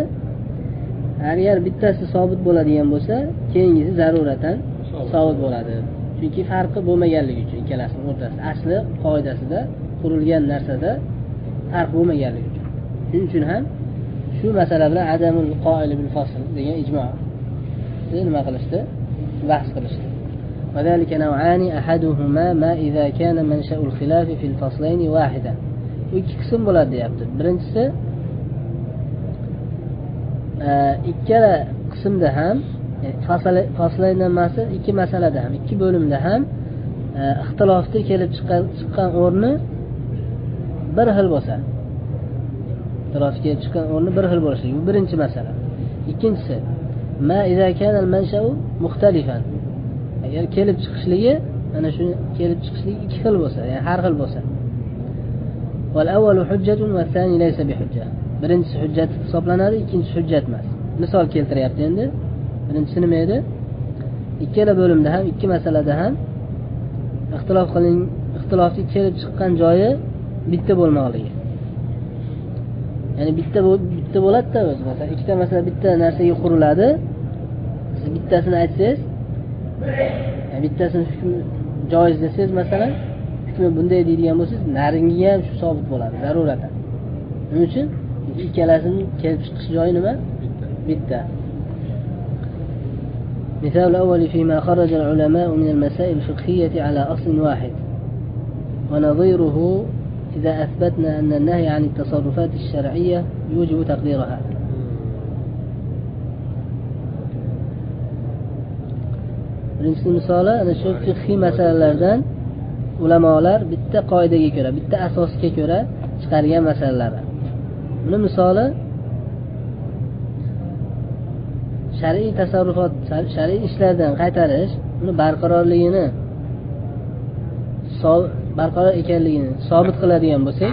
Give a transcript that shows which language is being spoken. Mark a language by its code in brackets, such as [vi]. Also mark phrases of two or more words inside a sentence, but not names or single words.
[uz] Agar bittasi sobit bo'ladigan bo'lsa, keyingisi zaruratan sobit bo'ladi. Chunki farqi bo'lmaganligi uchun ikkalasining o'rtasida asli qoidasida qurilgan narsada farq bo'lmaganligi uchun. Shuning uchun ham shu masala bilan [ar] عدم القائل بالفصل [uz] degan ijmo nima qilishdi? Bahs qilishdi. [ar] وذلك نوعان أحدهما ما إذا كان منشأ الخلاف في الفصلين واحدا. [uz] Bu ikki qism bo'ladi deyapti. Birinchisi ikkala qismda ham fasllardan maqsad ikki masalada ham, ikki bo'limda ham ixtilofda kelib chiqqan o'rni bir xil bo'lsa. Ixtilofga kelib chiqqan o'rni bir xil bo'lishi. Bu birinchi masala. Ikkinchisi [ar] ما إذا كان المنشأ مختلفا. [uz] Agar kelib chiqishligi, ana shu kelib chiqishligi ikki xil bo'lsa, ya'ni har xil bo'lsa. [ar] والأول حجة والثاني ليس بحجة. [uz] Birinchisi hujjat hisoblanadi, ikkinchisi hujjat emas. Misol keltiryapti endi. Birinchisi nima edi? Ikkala bo'limda ham, ikki masalada ham ixtilofga kelib chiqqan joyi bitta bo'lmoqligi. Ya'ni bitta bo'ladi-da o'zi. Masalan, ikkita masala bitta narsaga quriladi. Siz bittasini aytsangiz, bittasini hukm joiz desangiz, masalan, hukmi bunday deydigan bo'lsangiz, naringi ham shu sobit bo'ladi, zaruratan. Shuning uchun ikkalasining kelib chiqish joyi nima? Bitta. [ar] مثال الأول فيما خرج العلماء من المسائل الفقهية على أصل واحد، ونظيره إذا أثبتنا أن النهي عن التصرفات الشرعية يوجب تقديرها. [uz] Birinchi misoli ana shu fiqhiy masalalardan ulamolar bitta qoidaga ko'ra, bitta asosga ko'ra chiqargan masalalar. Buni misoli shar'iy tasarrufot, shar'iy ishlardan qaytarish, uni barqarorligini barqaror ekanligini sobit qiladigan bo'lsak,